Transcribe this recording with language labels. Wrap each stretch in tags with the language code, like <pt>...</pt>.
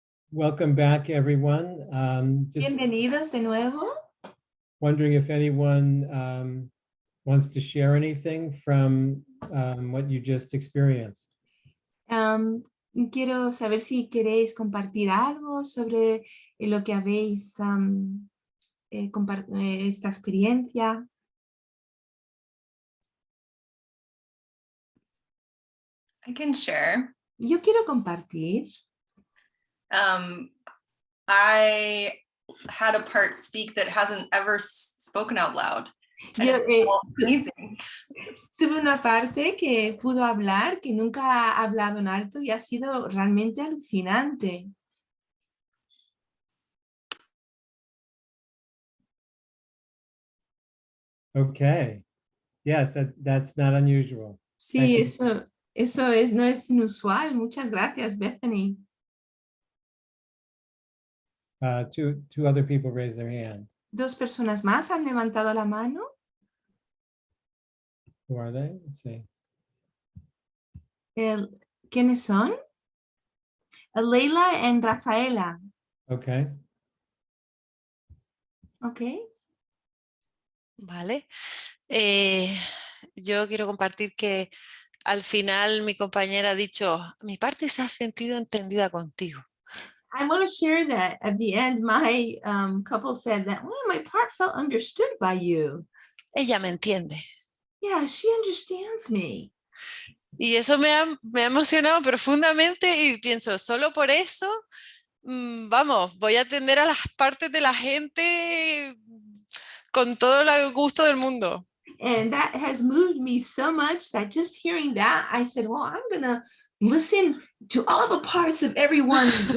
<en>Welcome back, everyone. Just</en> <es>Bienvenidos de nuevo.</es> <en>wondering if anyone wants to share anything from what you just experienced.</en> <es>Quiero saber si queréis compartir algo sobre lo que habéis esta experiencia.</es> <en>I can share.</en> <es>Yo quiero compartir.</es> <en>I had a part speak that hasn't ever spoken out loud.</en> <es>Yo,</es> <en>Amazing.</en> <es>Tuve una parte que pudo hablar, que nunca ha hablado en alto y ha sido realmente alucinante.</es> <en>Okay. Yes, that's not unusual.</en> <es>Sí, eso no es inusual. Muchas gracias, Bethany.</es> <en>Two other people raised their hand.</en> <es>Dos personas más han levantado la mano.</es> <en>Who are they? Let's see.</en> <es>¿Quiénes son? Leila y Rafaela.</es> <en>Okay. Okay.</en> <es>Vale. Yo quiero compartir que al final mi compañera ha dicho, mi parte se ha sentido entendida contigo.</es> <en>I want to share that at the end, my couple said that, well, my part felt understood by you.</en> <es>Ella me entiende.</es> <en>Yeah, she understands me.</en> <es>Y eso me ha emocionado profundamente y pienso, solo por eso, vamos, voy a atender a las partes de la gente con todo el gusto del mundo.</es> <en>And that has moved me so much that just hearing that, I said, well, I'm going to listen to all the parts of everyone.</en>